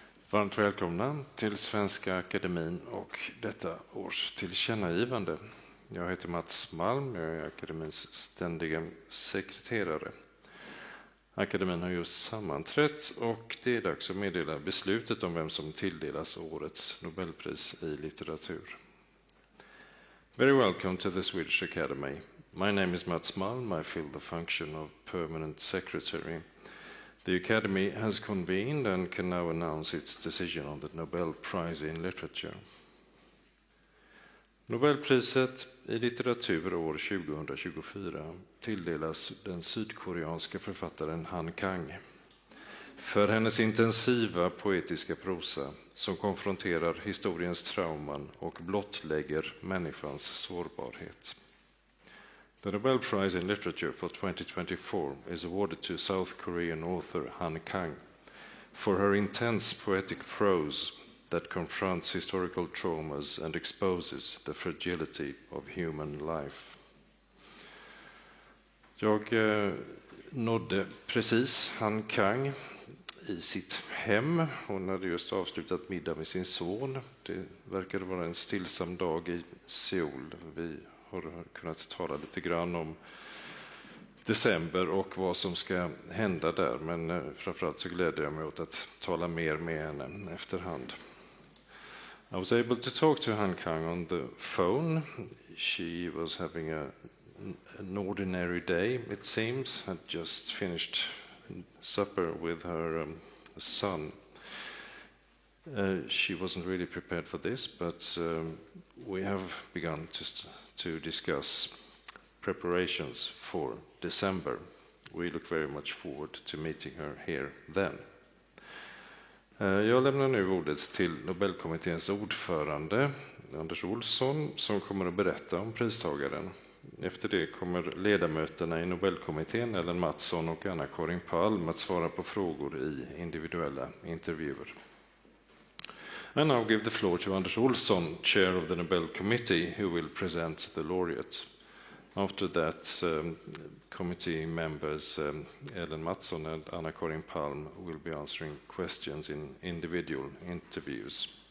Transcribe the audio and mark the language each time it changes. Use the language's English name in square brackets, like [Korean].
[Swedish] Varmt välkomna till Svenska Akademin och detta års tillkännagivande. Jag heter Malm, jag är akademins ständiga sekreterare. Akademin har just sammanträtt och det är dags att meddela beslutet om vem som tilldelas årets Nobelpris i litteratur. [English] Very welcome to the Swedish Academy. My name is Malm, I fill the function of permanent secretary. The Academy has convened and can now announce its decision on the Nobel Prize in Literature. [Swedish] Nobelpriset i litteratur år 2024 tilldelas den sydkoreanska författaren Han Kang för hennes intensiva poetiska prosa som konfronterar historiens trauman och blottlägger människans sårbarhet. [English] The Nobel Prize in Literature for 2024 is awarded to South Korean author Han Kang for her intense poetic prose that confronts historical traumas and exposes the fragility of human life. [Swedish] Jag nådde precis Han Kang i sitt hem. Hon hade just avslutat middag med sin son. Det verkade vara en stillsam dag i Seoul. Vi har kunnat tala lite grann om december och vad som ska hända där. Men framförallt så gläder jag mig åt att tala mer med henne efterhand. [English] I was able to talk to Han Kang on the phone. She was having an ordinary day, it seems, had just finished supper with her son. She wasn't really prepared for this, but we have begun to discuss preparations for December. We look very much forward to meeting her here then. [Swedish] Jag lämnar nu ordet till Nobelkommitténs ordförande Anders Olsson som kommer att berätta om pristagaren. Efter det kommer ledamöterna i Nobelkommittén Ellen Mattsson och Anna-Karin Palm att svara på frågor i individuella intervjuer. [English] And now give the floor to Anders Olsson, chair of the Nobel Committee, who will present the laureate. After that, committee members Ellen Mattsson and Anna-Karin Palm will be answering questions in individual interviews.